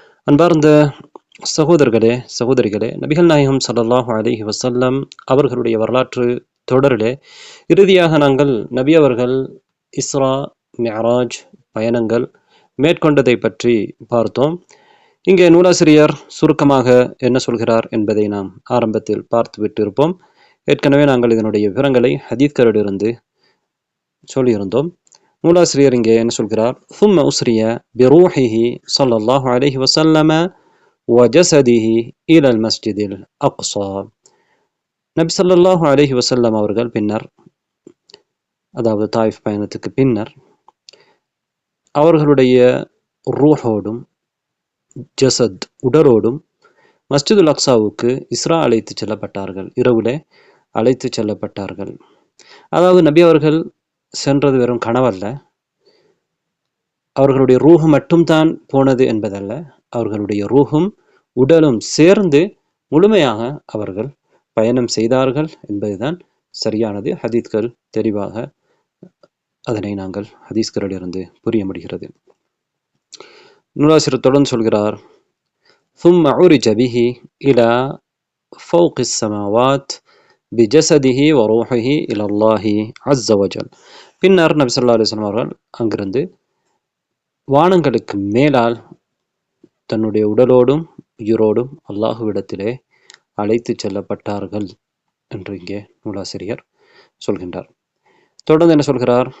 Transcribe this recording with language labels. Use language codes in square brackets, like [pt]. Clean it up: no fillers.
[ta] அன்பார்ந்த சகோதரிகளே நபிகள் நாயகம் ஸல்லல்லாஹு அலைஹி வஸல்லம் அவர்களுடைய வரலாற்று தொடரிலே இறுதியாக நாங்கள் நபி அவர்கள் இஸ்ரா மிஅராஜ் பயணங்கள் மேற்கொண்டதை பற்றி பார்த்தோம். இங்கே நூலாசிரியர் சுருக்கமாக என்ன சொல்கிறார் என்பதை நாம் ஆரம்பத்தில் பார்த்துவிட்டு இருப்போம். ஏற்கனவே நாங்கள் இதனுடைய விவரங்களை ஹதீத்களிலிருந்து சொல்லியிருந்தோம். நூலாசிரியர் இங்கே என்ன சொல்கிறார்? [ar] ثم أسري بروحه صلى الله عليه وسلم وجسده إلى المسجد الأقصى. [ta] நபி ஸல்லல்லாஹு அலைஹி வஸல்லம் அவர்கள் பின்னர், அதாவது தாயிஃப் பயணத்துக்கு பின்னர், அவர்களுடைய ரூஹோடும் ஜசத் உடலோடும் மஸ்ஜிதுல் அக்ஸாவுக்கு இஸ்ரா அழைத்து செல்லப்பட்டார்கள். இரவுலே அழைத்து செல்லப்பட்டார்கள். அதாவது நபி அவர்கள் சென்றது வெறும் கனவல்ல, அவர்களுடைய ரூஹு மட்டும்தான் போனது என்பதல்ல, அவர்களுடைய ரூஹும் உடலும் சேர்ந்து முழுமையாக அவர்கள் பயணம் செய்தார்கள் என்பதுதான் சரியானது. ஹதீத்கள் தெளிவாக அதனை நாங்கள் ஹதீஸ்களிலிருந்து புரிய முடிகிறது. நூலாசிரியர் தொடர்ந்து சொல்கிறார், [ar] ثم عرج به إلى فوق السماوات بجسده وروحه إلى الله عز وجل. [ta] பின்னர் நபி ஸல்லல்லாஹு அலைஹி வஸல்லம் அவர்கள் அங்கிருந்து வானங்களுக்கு மேலால் தன்னுடைய உடலோடும் உயிரோடும் அல்லாஹுவிடத்திலே அழைத்து செல்லப்பட்டார்கள் என்று இங்கே நூலாசிரியர் சொல்கின்றார். தொடர்ந்து என்ன சொல்கிறார்?